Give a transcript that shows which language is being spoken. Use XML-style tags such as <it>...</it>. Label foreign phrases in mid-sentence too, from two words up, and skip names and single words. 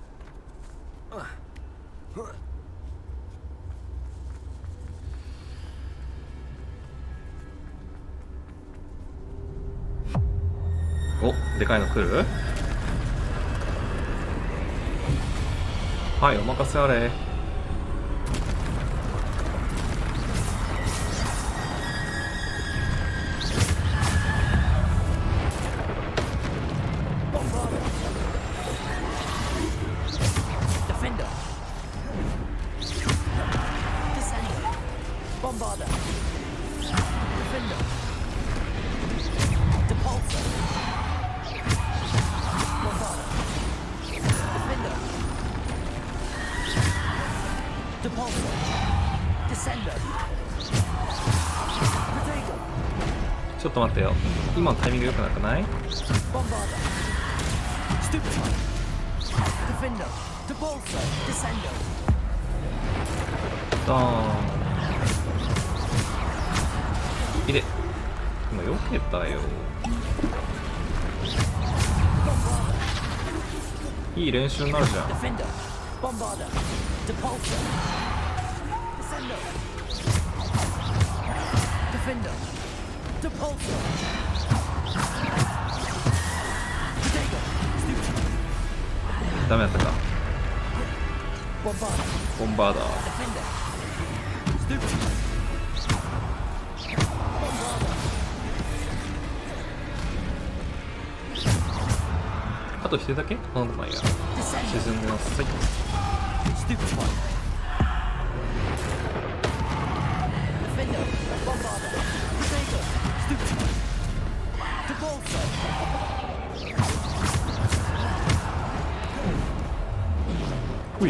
<ja>お、でかいの来る？はい、お任せあれ。 Defender. Descendo. Bombarda. Defender. Depulso. Bombarda. Defender. Depulso. Descendo. Protego. ちょっと待ってよ。今のタイミング良くなくない？ Bombarda. Stupid one. Defender. Depulso. Descendo. ドーン。いで。今避けたよ。いい練習になるじゃん。 Defender. Bombarda. Depulso. Descendo. Defender. Depulso. Protego. Stupid. ダメだったか。 Bombarda. ボンバーダー。 Defender. Stupid. Bombarda. あと一人だけ？なんでもいいや。 Descendo. 沈んでなさい。 Stupid one. Defender. Bombarda. Protego. Stupid. Depulso. Ui.</ja>